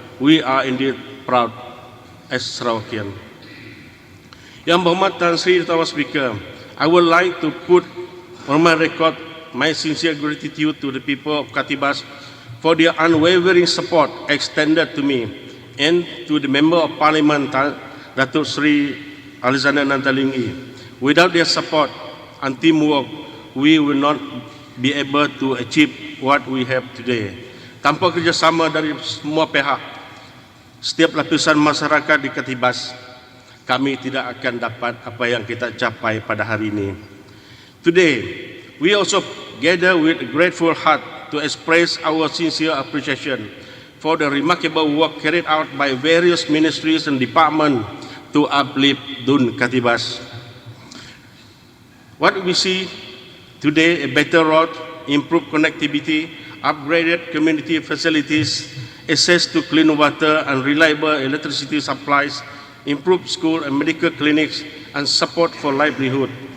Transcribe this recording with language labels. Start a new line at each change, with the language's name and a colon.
English: We are indeed proud as Sarawakian. Yang Berhormat Tan Sri Utama Speaker, I would like to put on my record my sincere gratitude to the people of Katibas for their unwavering support extended to me and to the Member of Parliament, Datuk Sri Alexander Nantalingi. Without their support and teamwork, we will not be able to achieve what we have today.
Malay: Tanpa kerjasama dari semua pihak, setiap lapisan masyarakat di Katibas, kami tidak akan dapat apa yang kita capai pada hari ini.
English: Today, we also gather with a grateful heart to express our sincere appreciation for the remarkable work carried out by various ministries and departments to uplift Dun Katibas. What we see today, a better road, improved connectivity, upgraded community facilities, access to clean water and reliable electricity supplies, improved school and medical clinics, and support for livelihood.